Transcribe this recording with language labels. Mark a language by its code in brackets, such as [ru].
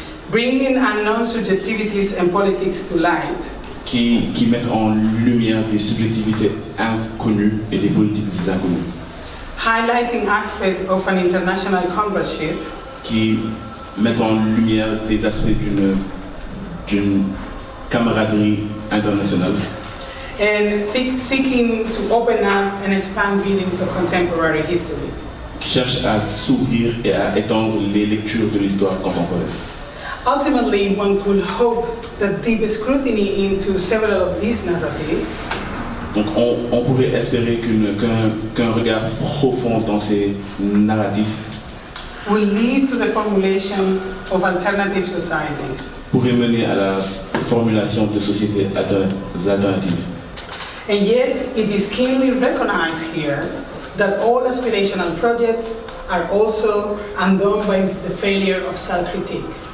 [en] Bringing unknown subjectivities and politics to light. [fr] Qui mettent en lumière des subjectivités inconnues et des politiques inconnues. [en] Highlighting aspects of an international comradeship. [fr] Qui mettent en lumière des aspects d'une camaraderie internationale. [en] And seeking to open up and expand readings of contemporary history. [fr] Qui cherche à s'ouvrir et à étendre les lectures de l'histoire contemporaine. [en] Ultimately, one could hope that deep scrutiny into several of these narratives. [fr] Donc on pourrait espérer qu'un regard profond dans ces narratifs [en] will lead to the formulation of alternative societies. [fr] Pourrait mener à la formulation de sociétés alternatives. [en] And yet, it is keenly recognized here that all aspirational projects are also undone by the failure of self-critique.